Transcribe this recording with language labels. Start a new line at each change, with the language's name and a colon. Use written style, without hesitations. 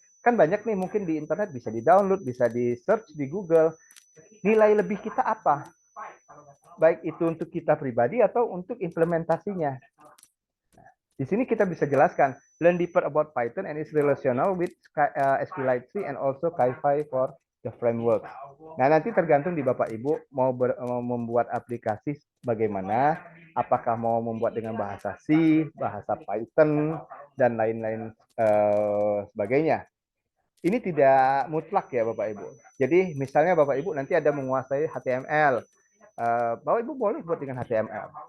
Indonesian: Kan banyak nih mungkin di internet bisa di-download, bisa di-search di Google. Nilai lebih kita apa? Baik itu untuk kita pribadi atau untuk implementasinya. Di sini kita bisa jelaskan,
English: learn deeper about Python and its relational with SQLite and also Ki-Fi for the framework.
Indonesian: Nah, nanti tergantung di Bapak Ibu mau membuat aplikasi bagaimana, apakah mau membuat dengan bahasa C, bahasa Python, dan lain-lain sebagainya. Ini tidak mutlak ya Bapak Ibu. Jadi misalnya Bapak Ibu nanti ada menguasai HTML. Bapak Ibu boleh buat dengan HTML.